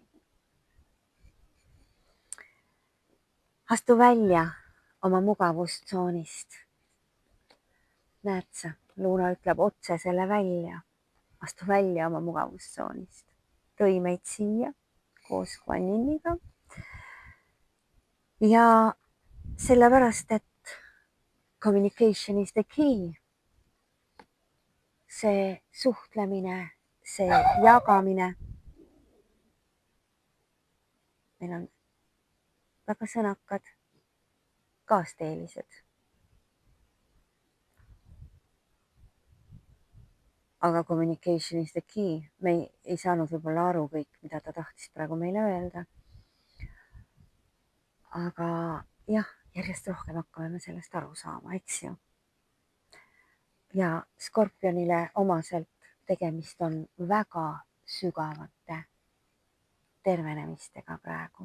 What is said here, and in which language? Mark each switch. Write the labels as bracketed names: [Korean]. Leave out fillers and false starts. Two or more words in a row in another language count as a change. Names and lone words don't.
[Estonian] Astu välja oma mugavustsoonist. Näed sa, Luuna ütleb otse selle välja. Astu välja oma mugavustsoonist. Tõi meid siia koos Guaniniga. Ja sellepärast, et [English] communication is the key. [Estonian] See suhtlemine, see jagamine. Meil on väga sõnakad kaasteelised. Aga [English] communication is the key. [Estonian] Me ei saanud võib-olla aru kõik, mida ta tahtis praegu meile öelda. Aga jah, järjest rohkem hakkame me sellest aru saama, eks ju. Ja skorpionile omaselt tegemist on väga sügavate tervenemistega praegu.